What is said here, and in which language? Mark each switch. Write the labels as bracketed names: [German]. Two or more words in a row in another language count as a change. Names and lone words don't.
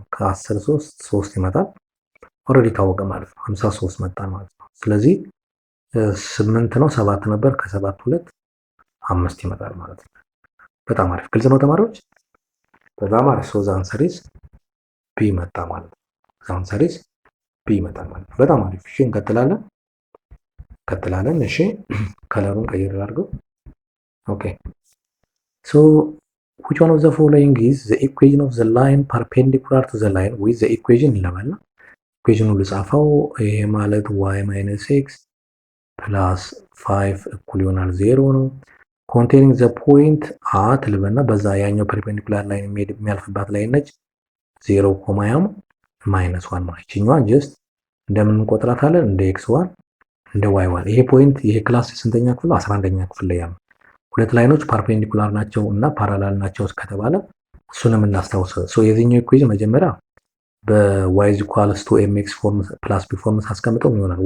[Amharic] ከ10 3 ይመጣል። ኦልሬዲ ታወቀ ማለት ነው። 53 መጣ ማለት ነው። ስለዚህ 8 ነው 7 ነበር ከ7 2 5 ይመጣል ማለት ነው። በጣም አሪፍ ግልጽ ነው ተማሪዎች? በጣም አሪፍ። [English] the answer is B [Amharic] መጣ ማለት ነው። [English] the answer is B [Amharic] ይመጣል ማለት ነው። በጣም አሪፍ። እሺ እንቀጥላለን። እሺ ከለሩን ቀይር አድርገው። ኦኬ [English] which one of the following is the equation of the line perpendicular to the line with the equation [Amharic] እንለበልና ኢኩዌሽኑ ልጻፈው። ይሄ ማለት [English] y minus x plus 5 [Amharic] እኩል ይሆናል 0 ነው። [English] containing the point at [Amharic] ልበልና በዛ ያኛው [English] perpendicular line [Amharic] የሚያልፍባት ላይን ነች 0 ኮማ ያም ማይነስ 1 ነው። ይችኛዋ ጀስት እንደምን እንቆጥራታለን? እንደ x1 እንደ y1። ይሄ ፖይንት ይሄ ክላስ ስንተኛ ክፍል? 11ኛ ክፍል ላይ ያለው ሁለት ላይኖች ፐርፔንዲኩላር ናቸው እና ፓራላል ናቸው ከተባለ እሱንም እናስታውሰው። የዚህኛው ኢኩዌሽን መጀመሪያ በy [English] equals to mx form plus b form [Amharic] ሳስቀምጠው ምን ይሆናል?